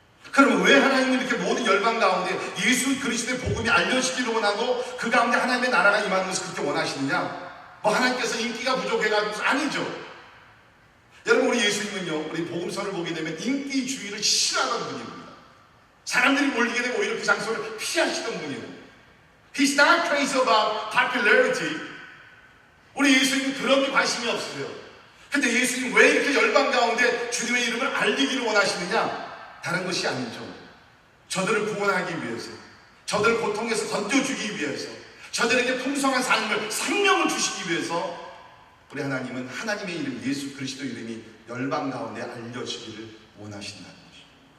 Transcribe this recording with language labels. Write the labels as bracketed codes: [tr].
[ko] 그러면 왜 하나님은 이렇게 모든 열방 가운데 예수 그리스도의 복음이 알려지기를 원하고 그 가운데 하나님의 나라가 임하는 것을 그렇게 원하시느냐? 하나님께서 인기가 부족해가지고 아니죠. 여러분 우리 예수님은요, 우리 복음서를 보게 되면 인기주의를 싫어하던 분입니다. 사람들이 몰리게 되면 오히려 그 장소를 피하시던 분이에요. [en] He's not crazy about popularity. [ko] 우리 예수님은 그런 게 관심이 없으세요. 근데 예수님 왜 이렇게 열방 가운데 주님의 이름을 알리기를 원하시느냐? 다른 것이 아니죠. 저들을 구원하기 위해서, 저들을 고통에서 건져주기 위해서, 저들에게 풍성한 삶을, 생명을 주시기 위해서 우리 하나님은 하나님의 이름, 예수 그리스도 이름이 열방 가운데 알려지기를 원하신다는 것입니다.